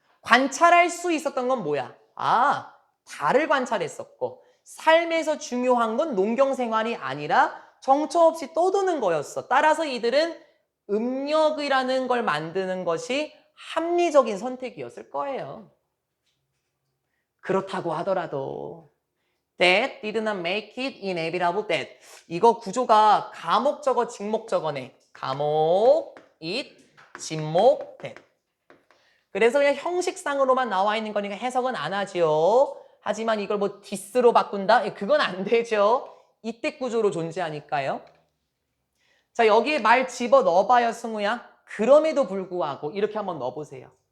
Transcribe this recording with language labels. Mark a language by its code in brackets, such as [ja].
[ko] 관찰할 수 있었던 건 뭐야? 아 달을 관찰했었고 삶에서 중요한 건 농경생활이 아니라 정처 없이 떠도는 거였어. 따라서 이들은 음력이라는 걸 만드는 것이 합리적인 선택이었을 거예요. 그렇다고 하더라도 [en] That did not make it inevitable that. [ko] 이거 구조가 가목적어, 직목적어네. 가목, it, 직목, that. 그래서 그냥 형식상으로만 나와 있는 거니까 해석은 안 하지요. 하지만 이걸 뭐 디스로 바꾼다? 그건 안 되죠. 이때 구조로 존재하니까요. 자 여기에 말 집어 넣어봐요 승우야. 그럼에도 불구하고 이렇게 한번 넣어보세요.